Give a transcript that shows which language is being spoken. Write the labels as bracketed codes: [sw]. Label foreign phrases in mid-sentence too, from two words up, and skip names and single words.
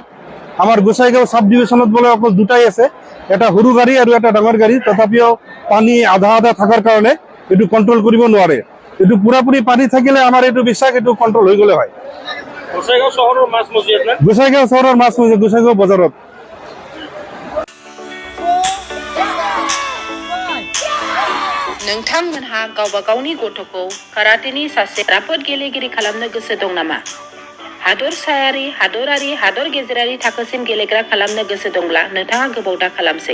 [as] আমাৰ গোসাইগাঁও চাব ডিভিশ্যনত বোলে অকল দুটাই আছে, এটা সৰু গাড়ী আৰু এটা ডাঙৰ গাড়ী। তথাপিও পানী আধা আধা থকাৰ কাৰণে এইটো কণ্ট্ৰল কৰিব নোৱাৰে। এইটো পুৰাপুৰি পানী থাকিলে আমাৰ এইটো বিশ্বাস এইটো কণ্ট্ৰল হৈ গ'লে হয়। গোসাইগাঁও চহৰৰ মাজমজিয়াত, গোসাইগাঁও বজাৰত। [brx] नोंथांमोनहा गावबा गावनि गथ'खौ काराटेनि सासे राफोद गेलेगिरि खालामनो गोसो दं नामा? हादरसायारि, हादरारि, हादर गेजेरारि थाखोसिम गेलेग्रा खालामनो गोसो दंब्ला नोंथाङा गोबाव दा खालामसै।